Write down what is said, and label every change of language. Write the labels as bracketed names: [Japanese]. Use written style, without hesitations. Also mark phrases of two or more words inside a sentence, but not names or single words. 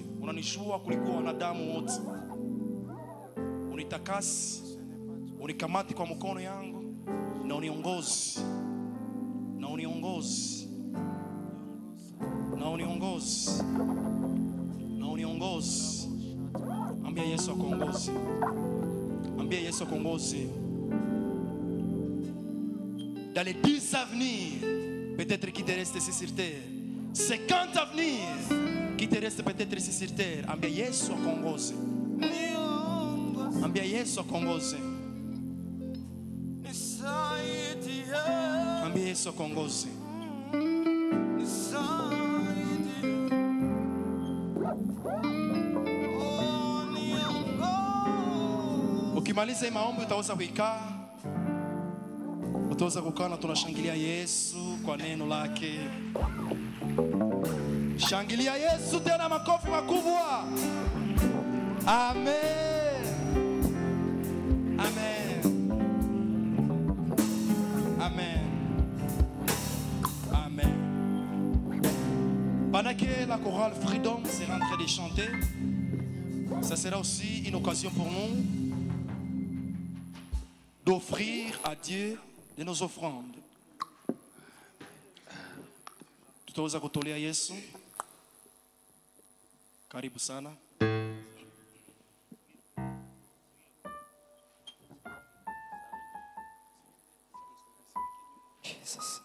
[Swahili] Unanijua kuliko wanadamu wote. Unitakasi, unikamati kwa mkono yangu na uniongozi. Na uniongozi. Na uniongozi. Na uniongozi. Ambia Yesu akuongoze. Ambia Yesu akuongoze. [French] Dans les 10 à venir, peut-être qu'il te reste ici sur terre. 50 à venir, qu'il te reste peut-être ici sur terre. [Swahili] Ambia Yesu akuongoze. Ambia Yesu akuongoze. nisaidie, Ambia Yesu akuongoze. nisaidie, oh, niongoze. Ukimaliza hii maombi utaweza kuikaa. Utaweza kukaa na tunashangilia Yesu kwa neno lake. Shangilia Yesu tena makofi makubwa. Amen. Amen. Amen. Amen. [French] Pendant que la chorale Freedom sera en train de chanter, ça sera aussi une occasion pour nous d'offrir à Dieu de nos offrandes. [Swahili] Tutaweza kutolea Yesu. Karibu sana. Jesus.